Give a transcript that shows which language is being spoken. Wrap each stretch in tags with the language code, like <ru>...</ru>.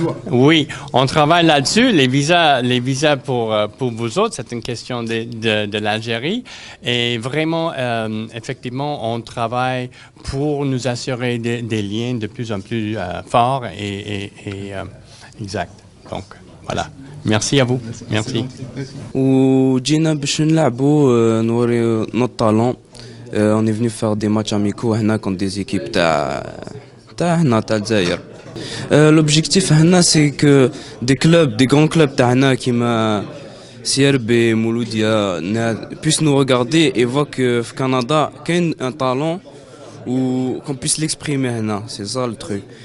<fr>Oui, on travaille là-dessus. Les visas pour vous autres, c'est une question de l'Algérie. Et vraiment, effectivement, on travaille pour nous assurer des liens de plus en plus forts et exacts. Donc, voilà. Merci à vous. Merci.</fr> <ar>وجينا باش نلعبوا نوري</ar> <fr>notre talent. On est venu faire des matchs amicaux هنا contre des équipes</fr> <ar>تاع هنا تاع الجزائر.</ar> <fr>L'objectif هنا c'est que des grands clubs</fr> <ar>تاع هنا كيما</ar> <fr>CRB مولوديا puissent nous regarder et voir que</fr> <ar>في Canada كاين</ar> <fr>un talent ou qu'on puisse l'exprimer هنا. C'est ça le truc.</fr>